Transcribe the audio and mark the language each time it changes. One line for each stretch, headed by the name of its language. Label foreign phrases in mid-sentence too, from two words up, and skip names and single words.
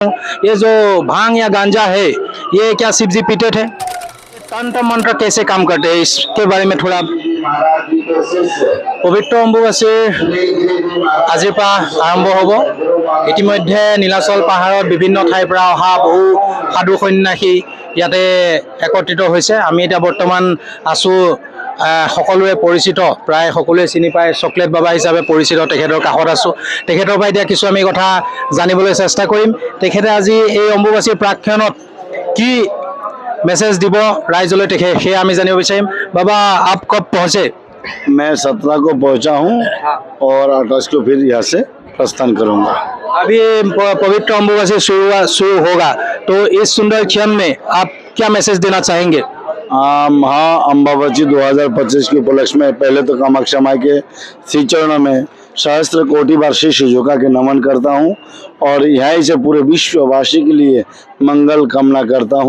Hindi: ये जो भांग या गांजा है, ये क्या शिव जी पीते थे? तंत्र मंत्र कैसे काम करते हैं, इसके बारे में थोड़ा।
Assamese: পবিত্ৰ অম্বুবাচীৰ আজিৰ পৰা आरम्भ হ'ব। ইতিমধ্যে নীলাচল পাহাৰত বিভিন্ন ঠাইৰ পৰা অহা বহু সাধু সন্যাসী ইয়াতে একত্ৰিত হৈছে। আমি এতিয়া বৰ্তমান আছো সকলোৱে পৰিচিত, প্ৰায় সকলোৱে চিনি পায় চকলেট বাবা হিচাপে পৰিচিত তেখেতৰ কাষত আছো। তেখেতৰ পৰা এতিয়া কিছু আমি কথা জানিবলৈ চেষ্টা কৰিম। তেখেতে আজি এই অম্বুবাচীৰ প্ৰাক্ষণত কি मैसेज দিব ৰাইজলৈ সেয়া আমি জানিব বিচাৰিম।
Hindi: बाबा आप कब पहुंचे? मैं 17 को पहुंचा हूं और 28 को फिर यहाँ से प्रस्थान करूंगा। अभी पवित्र अम्बुबाची शुरू होगा, तो इस सुंदर क्षण में आप क्या मैसेज देना चाहेंगे? महा अम्बुबाची 2025 के उपलक्ष्य में पहले तो कामाख्या माई के श्री चरणों में सहस्त्र कोटि बार शीश झुका के नमन करता हूं और यहीं से पूरे विश्ववासी के लिए मंगल कामना करता हूं।